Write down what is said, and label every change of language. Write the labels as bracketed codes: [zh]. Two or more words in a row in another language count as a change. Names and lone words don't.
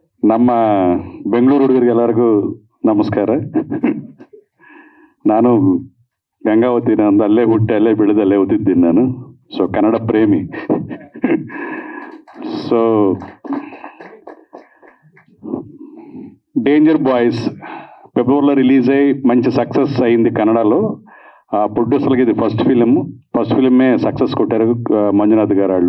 [kn] ನಮ್ಮ ಬೆಂಗಳೂರು ಹುಡುಗರಿಗೆ ಎಲ್ಲರಿಗೂ ನಮಸ್ಕಾರ. ನಾನು ಗಂಗಾವತಿ, ನಂದು ಅಲ್ಲೇ ಹುಟ್ಟಿ ಅಲ್ಲೇ ಬೆಳೆದು ಅಲ್ಲೇ ಓದಿದ್ದೀನಿ ನಾನು. ಸೊ ಕನ್ನಡ ಪ್ರೇಮಿ. [te] సో డేంజర్ బాయ్స్ ఫిబ్రవరిలో రిలీజ్ అయ్యి మంచి సక్సెస్ అయింది కన్నడలో. ప్రొడ్యూసర్కి ఇది ఫస్ట్ ఫిలిమే సక్సెస్ కొట్టారు మంజునాథ్ గారు వాళ్ళు.